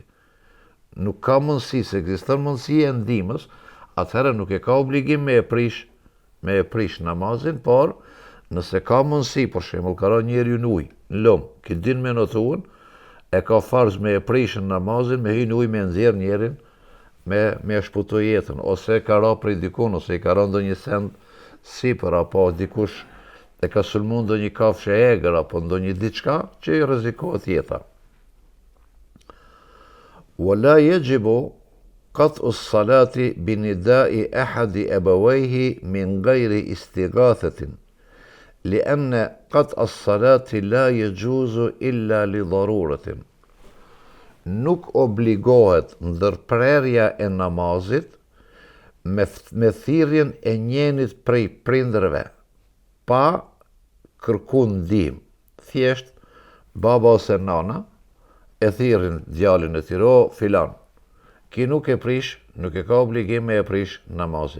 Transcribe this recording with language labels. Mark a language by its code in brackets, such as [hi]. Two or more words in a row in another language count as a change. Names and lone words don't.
[sq] Nuk ka mundësi, se ekziston mundësia e ndihmës, atëherë nuk e ka obligim me e prish namazin, por nëse ka mundësi, për shembull, ka rënë njeriu në ujë, në lum, ki din me notuën, e ka farz me e prishën namazin, me hynë ujë me nxjerr njerin, me shpëtu jetën, ose ka ra prej dikun, ose i ka ra ndonjë send sipër, apo dikush e ka sulmu ndonjë kafshë e egër, apo ndonjë diçka që i rrezikohet jeta. [ar] ولا يجب قطع الصلاة بنداء أحد أبويه من غير استغاثة لأن قطع الصلاة لا يجوز إلا لضرورة. [sq] Nuk obligohet ndërprerja e namazit me thirrjen e njenit prej prindërve, pa kërku ndihmë. Thjesht baba ose nana e thirrin djalin e tyre, o filan, ki nuk e prish nuk e ka obligim me e prish namazin.